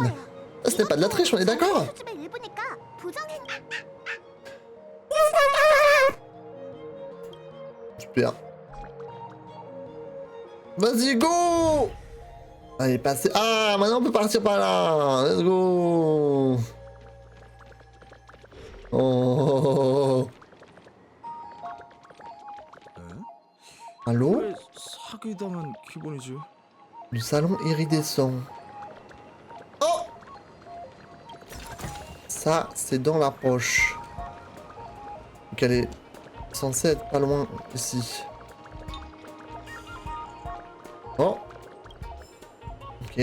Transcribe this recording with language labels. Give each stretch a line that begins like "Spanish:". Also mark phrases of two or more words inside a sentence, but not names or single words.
French: Ce n'est pas de la triche, on est d'accord? Super. Vas-y, go! Allez, passez. Ah, maintenant on peut partir par là.
English: Let's go. Oh.
French: Allô?
Korean: 사기당한 기분이지.
French: Le salon iridescent. Oh! Ça, c'est dans la poche. Donc elle est censée être pas loin ici. Oh! Ok.